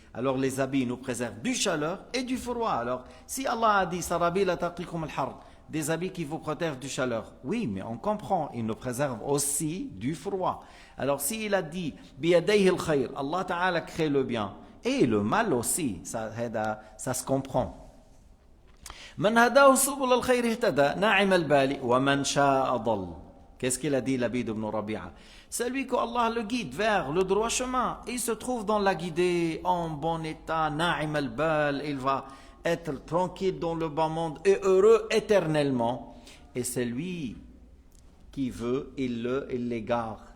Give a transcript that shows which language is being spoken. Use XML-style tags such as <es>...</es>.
<fr>Alors les habits nous préservent du chaleur et du froid. Alors si Allah a dit</fr> <ar>Sarabila taqikum al-har,</ar> <fr>des habits qui vous protègent du chaleur, oui, mais on comprend, il nous préserve aussi du froid. Alors s'il a dit</fr> <ar>Biyadayhi al-khayr,</ar> <fr>Allah Ta'ala crée le bien et le mal aussi, ça se comprend.</fr> <ar>من هداه سبل الخير اهتدى ناعم البال ومن شاء ضل.</ar> <fr>Qu'est-ce qu'il a dit Labid ibn Rabi'a? Celui que Allah le guide vers le droit chemin, il se trouve dans la guidée en bon état,</fr> <ar>na'im al-bal,</ar> <fr>il va être tranquille dans le bas monde et heureux éternellement. Et celui qui veut, il l'égare.</fr>